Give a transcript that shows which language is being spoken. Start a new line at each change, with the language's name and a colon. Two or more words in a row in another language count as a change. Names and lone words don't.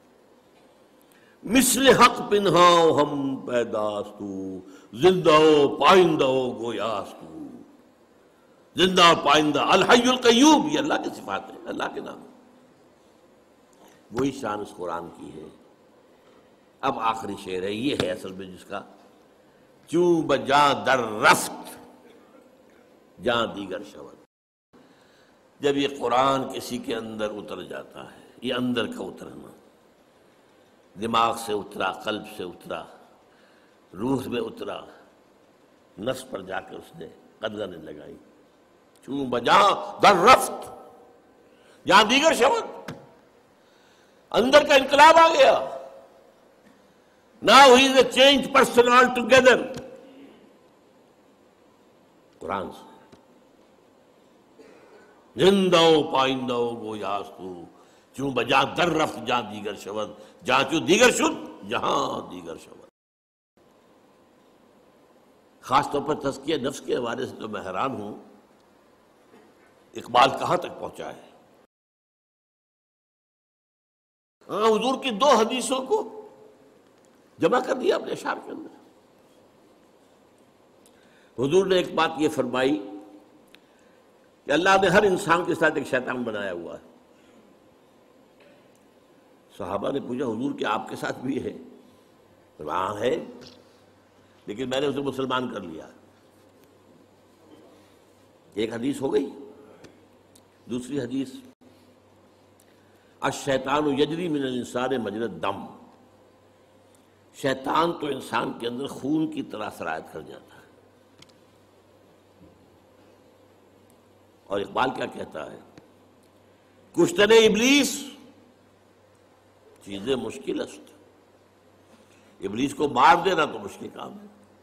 Persian: مثل حق پنہاں ہم پیداستو، زندہ و پائندہ گویاستو.
Urdu: زندہ اور پائندہ،
Arabic: الحی القیوم،
Urdu: یہ اللہ کی صفات ہے، اللہ کے نام. وہی شان اس قرآن کی ہے. اب آخری شعر ہے، یہ ہے اصل میں جس کا
Persian: چوں بجاں در رفت جاں دیگر شود.
Urdu: جب یہ قرآن کسی کے اندر اتر جاتا ہے، یہ اندر کا اترنا، دماغ سے اترا، قلب سے اترا، روح میں اترا، نفس پر جا کر اس نے قدغنیں لگائی.
Persian: چوں بجاں در رفت جہاں دیگر شود،
Urdu: اندر کا انقلاب آ گیا.
English: Now he is a changed person altogether.
Urdu: قرآن سے
Persian: زندہ و پائندہ و گویاستو، چوں بجاں در رفت جہاں دیگر شود، جہاں چوں دیگر شد جہاں دیگر شود.
Urdu: خاص طور پر تزکیہ نفس کے حوالے سے تو میں حیران ہوں اقبال کہاں تک پہنچا ہے۔ ہاں، حضور کی 2 حدیثوں کو جمع کر دیا اپنے اشعار کے اندر۔ حضور نے ایک بات یہ فرمائی کہ اللہ نے ہر انسان کے ساتھ ایک شیطان بنایا ہوا ہے۔ صحابہ نے پوچھا حضور کہ آپ کے ساتھ بھی ہے؟ ہاں ہے، لیکن میں نے اسے مسلمان کر لیا۔ ایک حدیث ہو گئی۔ دوسری حدیث،
Arabic: الشیطان یجری من الانسان مجری الدم،
Urdu: شیطان تو انسان کے اندر خون کی طرح سرایت کر جاتا ہے۔ اور اقبال کیا کہتا ہے،
Persian: کشتن ابلیس چیزیں مشکل است،
Urdu: ابلیس کو مار دینا تو مشکل کام ہے۔